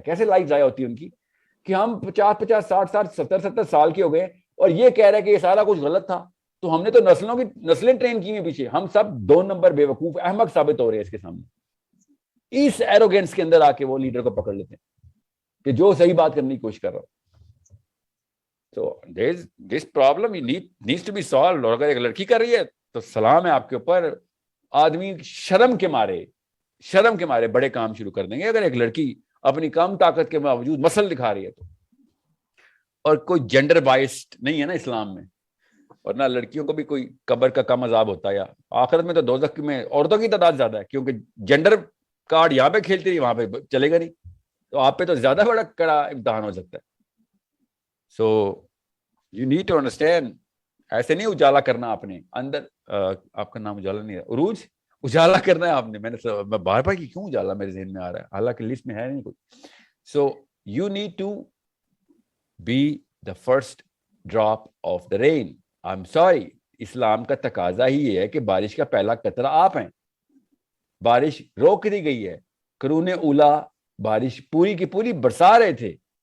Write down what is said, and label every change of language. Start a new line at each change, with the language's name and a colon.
Urdu: کیسے لائف ضائع ہوتی ہے ان کی, کہ ہم 50-50 60 70 سال کے ہو گئے اور یہ کہہ رہے ہیں کہ یہ سارا کچھ غلط تھا, تو ہم نے تو نسلیں ٹرین کی ہیں پیچھے. ہم سب 2 نمبر بے وقوف احمق ثابت ہو رہے ہیں اس کے سامنے. اس ایروگینس کے اندر آ کے وہ لیڈر کو پکڑ لیتے ہیں کہ جو صحیح بات کرنے کی کوشش کر رہا ہو.
English: So this problem needs to be solved.
Urdu: اور اگر ایک لڑکی کر رہی ہے تو سلام ہے آپ کے اوپر, آدمی شرم کے مارے بڑے کام شروع کر دیں گے اگر ایک لڑکی اپنی کم طاقت کے باوجود مسل دکھا رہی ہے تو. اور کوئی جینڈر بائسڈ نہیں ہے نا اسلام میں, اور نہ لڑکیوں کو بھی کوئی قبر کا کم عذاب ہوتا ہے, یا آخرت میں تو دوزخ میں عورتوں کی تعداد زیادہ ہے, کیونکہ جینڈر کارڈ یہاں پہ کھیلتی رہی وہاں پہ چلے گا نہیں, تو آپ پہ تو زیادہ بڑا کڑا امتحان ہو سکتا ہے.
English: so you need to understand,
Urdu: ایسے نہیں اجالا کرنا اپنے اندر. آپ کا نام اجالا نہیں ہے, عروج, اجالا کرنا ہے آپ نے. میں بار بار کیوں اجالا میرے ذہن میں آ رہا ہے, حالانکہ لسٹ میں ہے نہیں کوئی.
English: So you need to be the first drop of the rain. I am sorry,
Urdu: اسلام کا تقاضا ہی یہ ہے کہ بارش کا پہلا قطرہ آپ ہیں. بارش روک دی گئی ہے, قرون اولا بارش پوری کی پوری برسا رہے تھے.